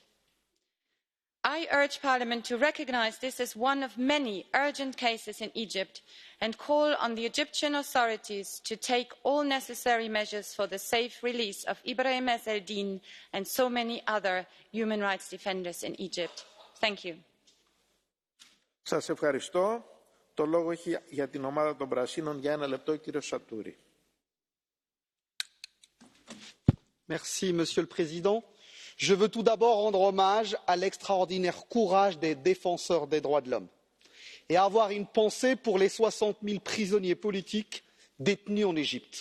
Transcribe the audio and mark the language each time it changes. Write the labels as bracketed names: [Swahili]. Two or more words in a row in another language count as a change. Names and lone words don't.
[English] I urge Parliament to recognise this as one of many urgent cases in Egypt and call on the Egyptian authorities to take all necessary measures for the safe release of Ibrahim Ezzedine and so many other human rights defenders in Egypt. Thank you. [Greek] Σας ευχαριστώ. Το λόγο έχει για την ομάδα των Πρασίνων για 1 λεπτό ο κύριος Σατούρη. [French] Merci, Monsieur le Président. Je veux tout d'abord rendre hommage à l'extraordinaire courage des défenseurs des droits de l'homme et avoir une pensée pour les 60 000 prisonniers politiques détenus en Égypte.